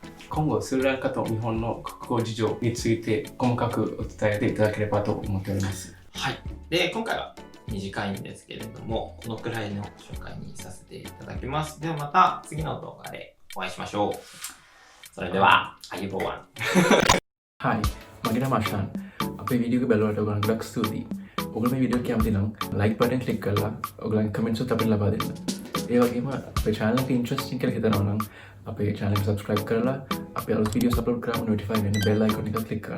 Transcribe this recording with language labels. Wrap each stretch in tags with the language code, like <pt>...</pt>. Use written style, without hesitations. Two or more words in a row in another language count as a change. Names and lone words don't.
<ja>今後、スリランカと日本の国交事情について細かくお伝えていただければと思っております。はい。で、今回は短いんですけれども、このくらいの紹介にさせていただきます。ではまた次の動画でお会いしましょう。それでは、අයුබෝවන්.</ja> <si>Hi, මගේ නම අශාන්. අපේ වීඩියෝ එක බලුවට ඔයගොල්ලන්ට ගොඩක් ස්තුතියි. ඔයගොල්ලෝ මේ වීඩියෝ එක කැමති නම්</si> <en>like button click</en> <si>කරලා ඔයගොල්ලන්ගේ comments උත් අපිට ලබා දෙන්න. ඒ වගේම අපේ channel එක interesting කියලා හිතනවා නම් අපේ channel එක subscribe කරලා අපේ අලුත්</si> <en>videos upload</en> <si>කරාම notify වෙන්න</si> <en>bell icon</en> <si>එක click කරන්න.</si>